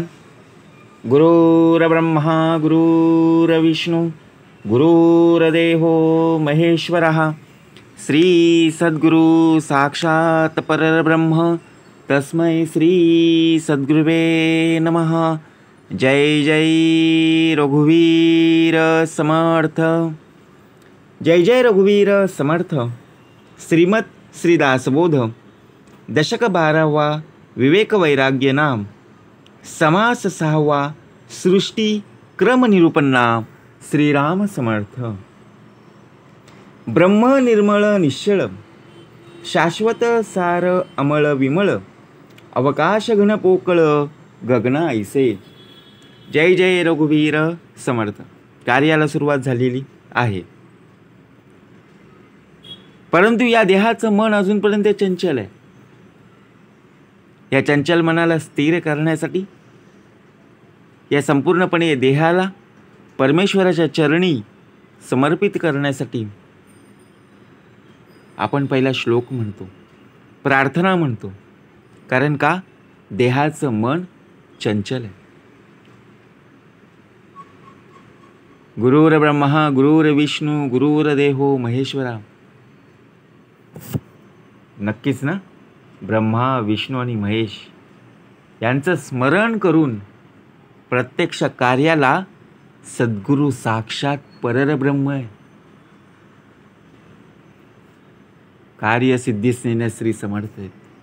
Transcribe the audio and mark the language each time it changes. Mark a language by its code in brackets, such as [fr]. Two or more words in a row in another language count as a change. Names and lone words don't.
[sa] गुरुर्ब्रह्मा गुरुर्विष्णू गुरुर्देवो महेश्वरः. श्री सद्गुरु साक्षात परब्रह्म तस्मै श्री सद्गुरुवे नमः. [mr] जय जय रघुवीर समर्थ. जय जय रघुवीर समर्थ. श्रीमद श्रीदासबोध दशक 12वा विवेक वैराग्य नाम. समास 6वा सृष्टी क्रम निरूपण नाम. श्रीराम समर्थ. ब्रह्म निर्मळ निश्चळ शाश्वत सार अमळ विमळ अवकाश घन पोकळ गगन ऐसे. जय जय रघुवीर समर्थ. कार्याला सुरुवात झालेली आहे, परंतु या देहाचं मन अजूनपर्यंत चंचल आहे. या चंचल मनाला स्थिर करण्यासाठी, या संपूर्णपणे देहाला परमेश्वराच्या चरणी समर्पित करण्यासाठी आपण पहिला श्लोक म्हणतो, प्रार्थना म्हणतो. कारण का? देहाचं मन चंचल आहे. [sa] गुरुर्ब्रह्मा गुरुर्विष्णू गुरुर्देवो महेश्वरा. [mr] नक्कीच ना, ब्रह्मा विष्णू आणि महेश यांचं स्मरण करून प्रत्यक्ष कार्याला सद्गुरू साक्षात परब्रह्म आहे. कार्यसिद्धीस नेण्यास श्री समर्थ आहेत.